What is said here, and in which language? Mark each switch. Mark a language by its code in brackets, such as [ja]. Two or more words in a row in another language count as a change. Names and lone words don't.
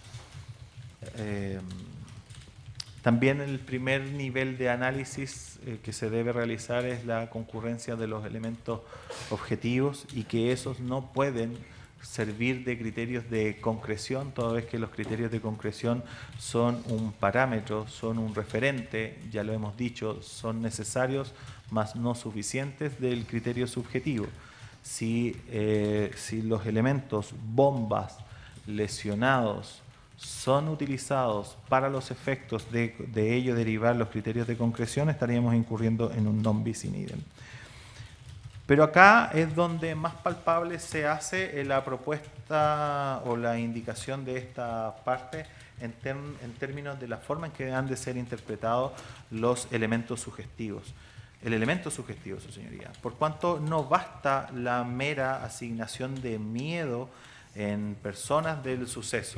[es] También el primer nivel de análisis que se debe realizar es la concurrencia de los elementos objetivos y que esos no pueden servir de criterios de concreción, toda vez que los criterios de concreción son un parámetro, son un referente, ya lo hemos dicho, son necesarios, mas no suficientes del criterio subjetivo. si los elementos bombas, lesionados, son utilizados para los efectos de ello derivar los criterios de concreción, estaríamos incurriendo en un [la] non bis in idem. [es] Pero acá es donde más palpable se hace la propuesta o la indicación de esta parte en términos de la forma en que han de ser interpretados los elementos sugestivos. El elemento sugestivo, su señoría, por cuanto no basta la mera asignación de miedo en personas del suceso.